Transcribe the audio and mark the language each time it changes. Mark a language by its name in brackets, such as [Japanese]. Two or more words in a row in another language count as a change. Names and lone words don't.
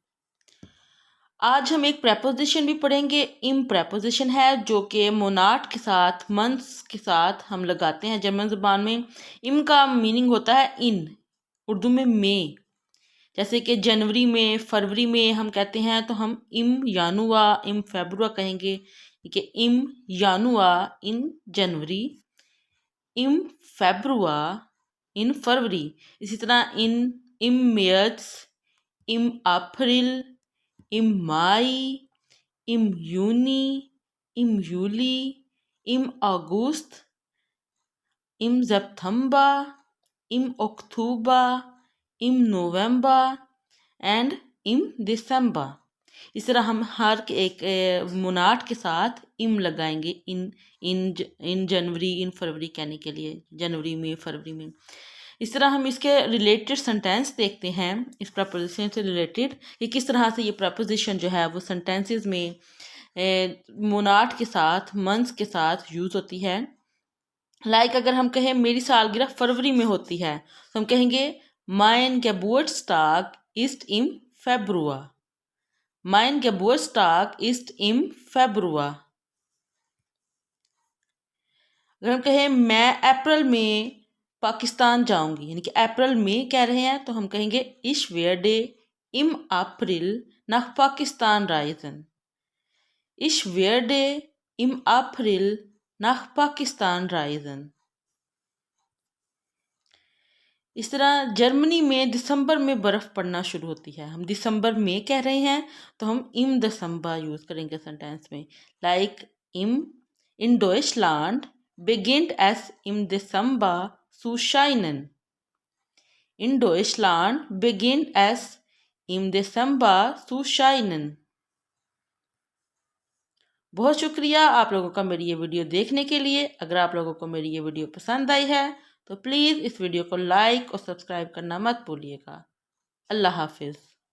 [Hindi] आज हम एक प्रेपोजिशन भी पढ़ेंगे। इम प्रेपोजिशन है जो कि मोनाट के साथ, मंथ्स के साथ हम लगाते हैं जर्मन ज़बान में। इम का मीनिंग होता है इन, उर्दू में में। जैसे कि जनवरी में, फरवरी में हम कहते हैं तो हम [German] im Januar, im Februar [Hindi] कहेंगे। [German] कि im Januar [English] in January, [German] im Februar [English] in February. [Hindi] इसी तरह [German] im März, im April, im Mai, im Juni, im Juli, im August, im September, im Oktober, im November and im Dezember. [Hindi] इस तरह हम हर एक मोनाट के साथ इम लगाएंगे। [English] in January, in February [Hindi] कहने के लिए, जनवरी में, फरवरी में। इस तरह हम इसके रिलेटेड सेंटेंस देखते हैं, इस प्रपोजिशन से रिलेटेड, कि किस तरह से ये प्रपोजिशन जो है वो सेंटेंसेस में मोनाट के साथ, मंथ्स के साथ यूज़ होती है। लाइक अगर हम कहें मेरी सालगिरह फरवरी में होती है तो हम कहेंगे [German] Mein Geburtstag ist im Februar. Mein Geburtstag ist im Februar। [Hindi] अगर हम कहें मैं अप्रैल में पाकिस्तान जाऊंगी, यानी कि अप्रैल में कह रहे हैं, तो हम कहेंगे [German] Ich werde im April nach Pakistan reisen। Ich werde im April nach Pakistan reisen। [Hindi] इस तरह जर्मनी में दिसंबर में बर्फ़ पड़ना शुरू होती है। हम दिसंबर में कह रहे हैं तो हम [German] im Dezember [Hindi] यूज़ करेंगे सेंटेंस में। [German] लाइक इम इन Deutschland beginnt es im Dezember zu scheinen। In Deutschland beginnt es im Dezember zu scheinen। [Hindi] बहुत शुक्रिया आप लोगों का मेरी ये वीडियो देखने के लिए। अगर आप लोगों को मेरी ये वीडियो पसंद आई है तो प्लीज़ इस वीडियो को लाइक और सब्सक्राइब करना मत भूलिएगा। अल्लाह हाफिज़।